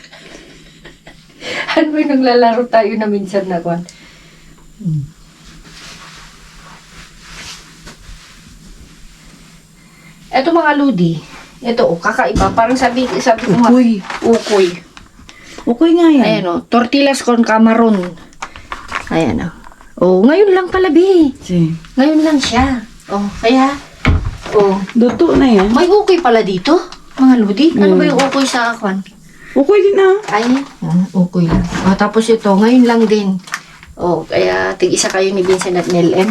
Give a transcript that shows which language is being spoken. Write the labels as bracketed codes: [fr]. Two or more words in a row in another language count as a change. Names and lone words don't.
[tl] Ano ba yung naglalaro tayo na minsan na kwan? Ito mga lodi. Ito, kakaiba. Parang sabi ko nga. Ukoy. Ukoy. Okay nga yan. Ayan o. [es] Tortillas con camaron. [tl] Ayan o. Oh, ngayon lang pala, Bi. Sige. Ngayon lang siya. Oh, kaya. Oh. Luto na yan. May ukoy pala dito, mga lodi. Ano ba yung ukoy sa kwan? Okay din na. Ay, ukoy lang. Oh, tapos ito, ngayon lang din. Oh, kaya tig-isa kayo ni Vincent at Nel M.